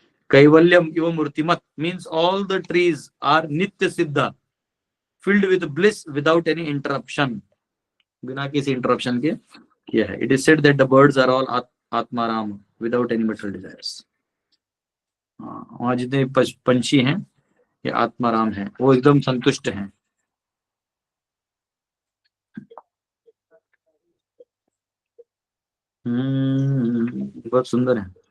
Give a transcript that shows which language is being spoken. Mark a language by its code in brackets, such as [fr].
[en] Kaivalyam iva murtimat means all the trees are nitya siddha, filled with bliss without any interruption. [hi] बिना किसी interruption के किया है. [en] It is said that the birds are all atmaram without any material desires. [hi] वहां जितने पंछी हैं ये आत्माराम हैं, वो एकदम संतुष्ट हैं. बहुत सुंदर है.